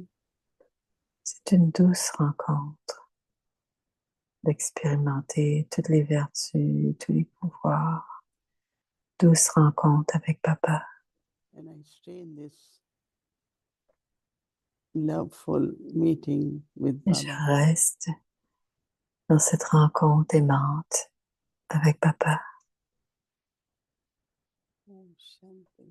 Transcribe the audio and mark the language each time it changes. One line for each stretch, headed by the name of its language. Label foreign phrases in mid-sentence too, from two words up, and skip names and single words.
French: C'est une douce rencontre d'expérimenter toutes les vertus, tous les pouvoirs. Douce rencontre avec Papa.
English: and I stay in this loveful meeting with
French: Et je Baba. reste dans cette rencontre aimante avec Papa.
Sanskrit: Om Shanti.